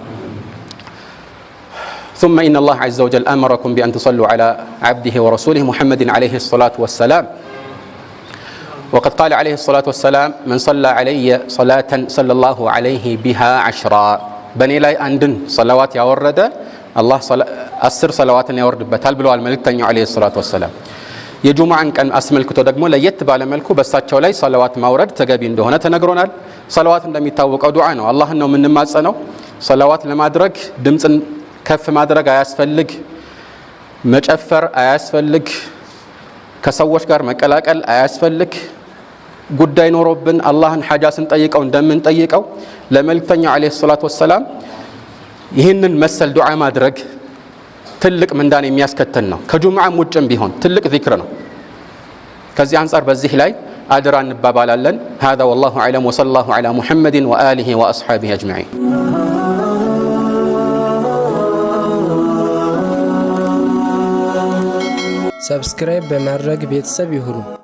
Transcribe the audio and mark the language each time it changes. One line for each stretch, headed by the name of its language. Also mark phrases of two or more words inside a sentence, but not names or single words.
Arabic: ثم إن الله عز وجل أمركم بأن تصلوا على عبده ورسوله محمد عليه الصلاة والسلام. وقد قال عليه الصلاة والسلام من صلى علي صلاة صلى الله عليه بها 10 بني لاي عندن صلوات يورد الله 10 صلوات
Amharic: ያወርድበታል ብለዋል መልእክተኛው
Arabic: عليه الصلاة والسلام።
Amharic: የጁምዓን ቀን አስመልክቶ ደግሞ ለየት ባለ መልኩ በሳቸው ላይ ሰለዋት ማውረድ ተገቢ እንደሆነ ተነግሮናል። ሰለዋት እንደሚታወቀው ዱዓ ነው፣ አላህን ነው የምንማጸነው። ሰለዋት ለማድረግ ድምጽን ከፍ ማድረግ አያስፈልግ፣ መጨፈር አያስፈልግ፣ ከሰዎች ጋር መቀላቀል አያስፈልግ። ጉዳይ ኖሮብን አላህን ሐጃ ስንጠይቀው እንደምንጠይቀው ለመልእክተኛው
Arabic: عليه الصلاة والسلام
Amharic: ይህንን መሰል ዱዓ ማድረግ ትልቅ ምንዳን የሚያስከትል ነው። ከጁምዓም ውጭም ቢሆን ትልቅ ዚክር ነው። ከዚህ አንጻር በዚህ ላይ አድራ እንባባላለን።
Arabic: هذا والله أعلم وصلى الله على محمد وآله وأصحابه أجمعين.
Amharic: ሰብስክራይብ በማድረግ ቤተሰብ ይሁኑ።